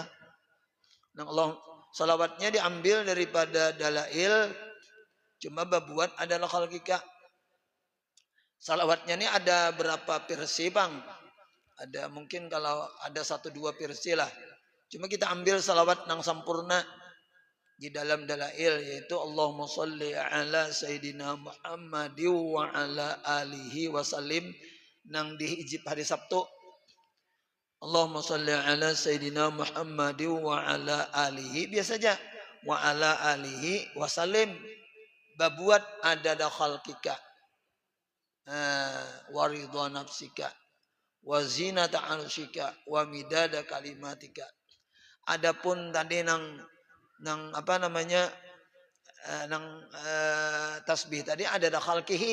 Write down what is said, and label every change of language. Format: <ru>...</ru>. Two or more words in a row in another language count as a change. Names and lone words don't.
<bjn>Nang Allah salawatnya diambil daripada dalail cuma babuat adalah khalqika. Salawatnya ini ada berapa versi, Bang? Ada mungkin kalau ada 1-2 versi lah. Cuma kita ambil salawat nang sampurna di dalam dalail yaitu</bjn> <ar>اللهم صل على سيدنا محمد وعلى آله وسلم</ar> <bjn>nang di hijib hari Sabtu.</bjn> <ar>اللهم صل على سيدنا محمد وعلى آله</ar> <bjn>biasa aja</bjn> <ar>وعلى آله وسلم babuat عدد خلقك ورضا نفسك وزنة عرشك ومداد كلماتك.</ar> <bjn>Adapun tadi nang tasbih tadi ada khalqihi.</bjn>